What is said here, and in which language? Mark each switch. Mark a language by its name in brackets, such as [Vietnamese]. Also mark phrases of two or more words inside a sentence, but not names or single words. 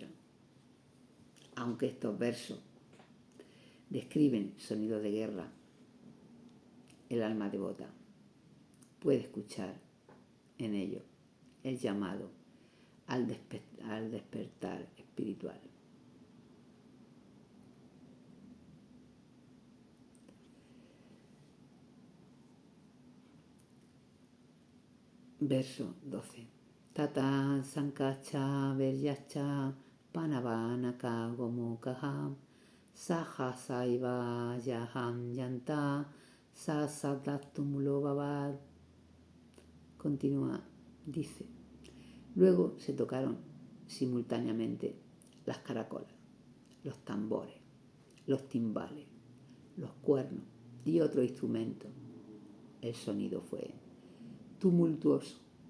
[Spanish] Aunque estos versos describen sonidos de guerra, el alma devota puede escuchar en ello el llamado al despertar espiritual. Verso 12. [Sanskrit] Tata sankacha veryacha panavanaka gomukaha saha saiva yaham yanta sasadhatumulo babad. [Spanish] Continúa, dice. Luego se tocaron simultáneamente las caracolas, los tambores, los timbales, los cuernos y otros instrumentos. El sonido fue tumultuoso.